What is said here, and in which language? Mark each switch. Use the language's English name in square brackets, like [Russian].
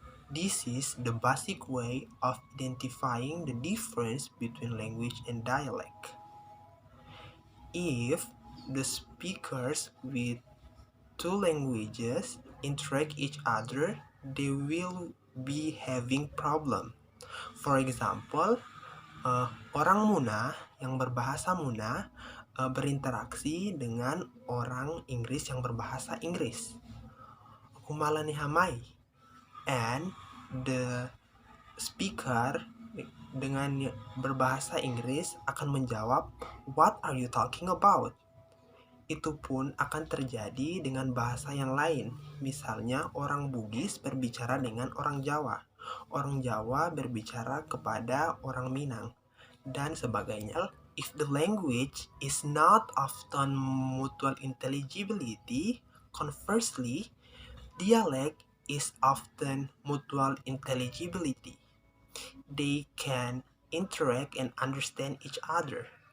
[English] This is the basic way of identifying the difference between language and dialect. If the speakers with two languages interact each other, they will be having problem. For example, [Indonesian] orang Muna yang berbahasa Muna berinteraksi dengan orang Inggris yang berbahasa Inggris. [Muna] Kumalani hamai. [English] And the speaker [Indonesian] dengan berbahasa Inggris akan menjawab, [English] "What are you talking about?" [Indonesian] Itu pun akan terjadi dengan bahasa yang lain. Misalnya orang Bugis berbicara dengan orang Jawa. Orang Jawa berbicara kepada orang Minang. Dan sebagainya. [English] If the language is not often mutual intelligibility, conversely, dialect is often mutual intelligibility. They can interact and understand each other.